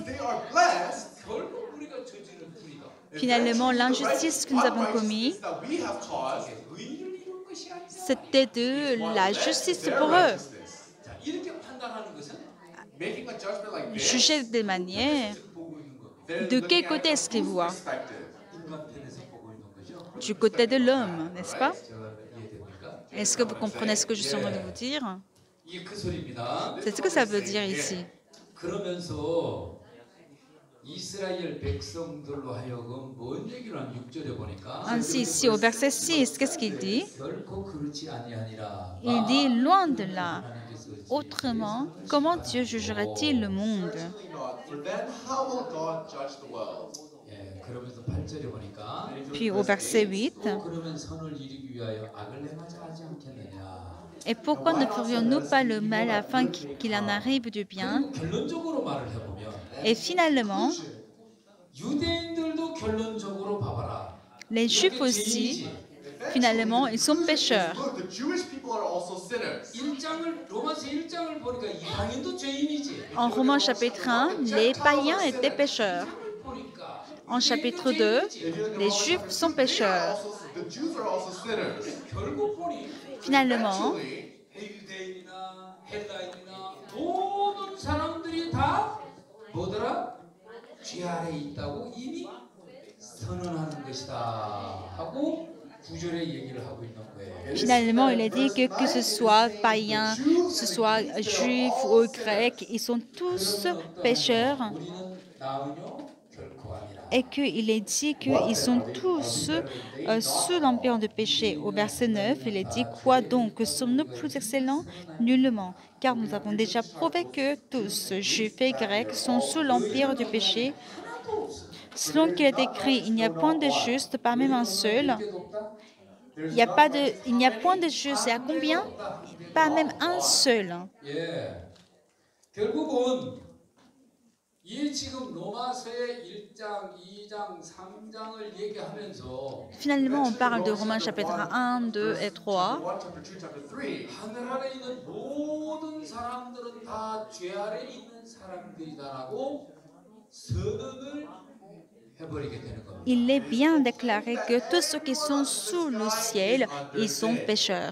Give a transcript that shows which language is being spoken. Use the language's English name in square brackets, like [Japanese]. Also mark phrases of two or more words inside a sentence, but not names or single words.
[English] they are blessed, [Korean] 결국 우리가 저지른 불이다. [French] Finalement, l'injustice que nous avons commise, [English] that we have caused, [Korean] 의를 이룬 것이 아니다. [French] c'était de la justice [English] their [French] pour eux. [English] righteousness. [Korean] 자, 이렇게 판단하는 것은 [English] Making a judgment like this, [French] Juger des manières. [Korean] 보고 있는 겁니다. [English] they're [French] De [English] looking [French] quel [English] at [French] côté est-ce qu'ils voient? [English] perspective. [Korean] 인간 편에서 보고 있는 거죠. [French] Du côté de l'homme, n'est-ce pas? [Korean] 제가 이해됩니까? [French] Est-ce que vous comprenez ce que je suis en train de vous dire? [Korean] 이게 그 소리입니다. [French] C'est ce que ça veut dire ici. [Korean] 그러면서 이스라엘 백성들로 하여금 뭔 얘기를 한 6절에 보니까 [French] Ainsi, ici, au verset 6, qu'est-ce qu'il dit? [Korean] 결코 그렇지 아니하니라. [French] Il dit, loin de là. Autrement, comment Dieu jugerait-il le monde? [English] Not. For then, how will God judge the world? [Korean] 예, 그러면서 8절에 보니까 [French] Puis au verset 8, [Korean] 또 그러면 선을 이루기 위하여 악을 행하자 하지 않겠느냐. [French] et pourquoi ne ferions-nous pas le mal afin qu'il en arrive du bien? [Korean] 그리고 결론적으로 말을 해보면 [French] Et finalement, [Korean] 유대인들도 결론적으로 봐봐라. [French] les Juifs aussi, finalement, ils sont pécheurs. [English] Look, the Jewish people are also sinners. [Korean] 1장을 로마서 1장을 보니까 이방인도 죄인이지. [French] En Romains chapitre 1, les païens étaient pécheurs. [Korean] 보니까 [French] En chapitre 2, les Juifs sont pécheurs. [English] The Jews are also sinners. [Korean] 결국 보니 [French] Finalement, [English] Eventually, [Korean] 유대인이나 헬라인이나 모든 사람들이 다 뭐더라? 죄 아래 있다고 이미 선언하는 것이다 하고 구절에 얘기를 하고 있는 거예요. [French] finalement, il a dit que ce soit païens, ce soit juifs ou grecs, ils sont tous pécheurs [Korean] 우리는 나으뇨 결코 아니라. [French] et qu'il est dit qu'ils sont tous sous l'empire du péché. Au verset 9, il est dit quoi donc? Sommes-nous plus excellents? Nullement, car nous avons déjà prouvé que tous, juifs et grecs, sont sous l'empire du péché. Selon qu'il est écrit, il n'y a point de juste, pas même un seul. Il n'y a point de juste. Et à combien? Pas même un seul. [Korean] 예. 결국은 이 지금 로마서의 1장, 2장, 3장을 얘기하면서 [French] Finalement, on parle de Romains chapitre 1, 2 et 3. [English] 1, chapter 2, chapter 3. [Korean] 하늘 아래 있는 모든 사람들은 다 죄 아래 있는 사람들이다라고 선언을 해버리게 되는 겁니다. [French] Il est bien déclaré que tous ceux qui sont sous le ciel, ils sont pécheurs.